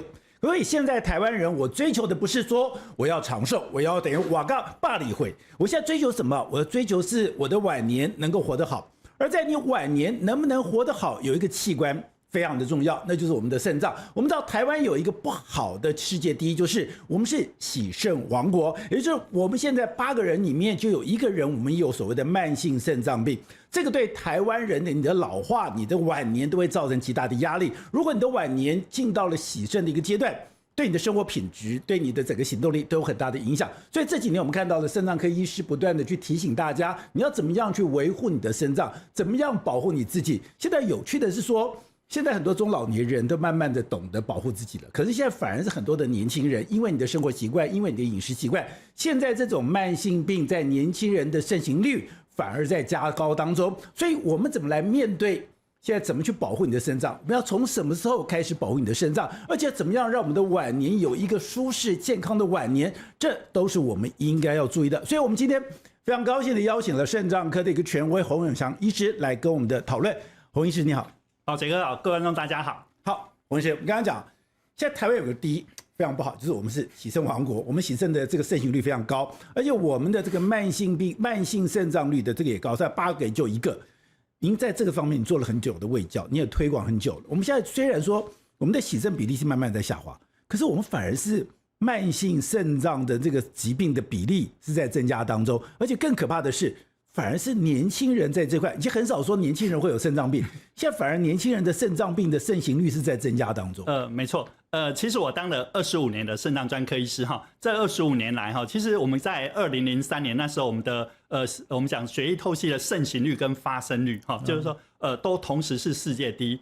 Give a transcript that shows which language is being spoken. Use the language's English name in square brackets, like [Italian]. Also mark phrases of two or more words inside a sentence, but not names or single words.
[Chinese] 所以現在台灣人，我追求的不是說我要長壽，我要等於瓦槓霸理會。我現在追求什麼？我的追求是我的晚年能夠活得好。而在你晚年能不能活得好，有一個器官非常的重要，那就是我們的腎臟。我們知道台灣有一個不好的世界第一，就是我們是洗腎王國，也就是我們現在8個人裡面就有1個人，我們有所謂的慢性腎臟病。這個對台灣人的你的老化、你的晚年都會造成極大的壓力。如果你的晚年進到了洗腎的一個階段，對你的生活品質、對你的整個行動力都有很大的影響。所以這幾年我們看到了腎臟科醫師不斷的去提醒大家，你要怎麼樣去維護你的腎臟，怎麼樣保護你自己。現在有趣的是說，現在很多中老年人都慢慢的懂得保護自己了，可是現在反而是很多的年輕人，因為你的生活習慣，因為你的飲食習慣，現在這種慢性病在年輕人的盛行率反而在加高當中。所以我們怎麼來面對？現在怎麼去保護你的腎臟？我們要從什麼時候開始保護你的腎臟？而且怎麼樣讓我們的晚年有一個舒適健康的晚年？這都是我們應該要注意的。所以我們今天非常高興的邀請了腎臟科的一個權威洪永祥醫師來跟我們的討論。洪醫師你好。好，傑哥好，各位觀眾大家好。好，洪醫師，我們剛剛講，現在台灣有個第一非常不好，就是我們是洗腎王國，我們洗腎的這個盛行率非常高，而且我們的這個慢性病、慢性腎臟率的這個也高，在8個就1 個。您在這個方面你做了很久的衛教，你也推廣很久了。我們現在雖然說我們的洗腎比例是慢慢在下滑，可是我們反而是慢性腎臟的這個疾病的比例是在增加當中，而且更可怕的是，反而是年輕人在這塊，已經很少說年輕人會有腎臟病，現在反而年輕人的腎臟病的盛行率是在增加當中。沒錯。其實我當了25年的腎臟專科醫師哈，這25年來哈，其實我們在2003年那時候，我們的我們講血液透析的盛行率跟發生率哈，就是說都同時是世界第一。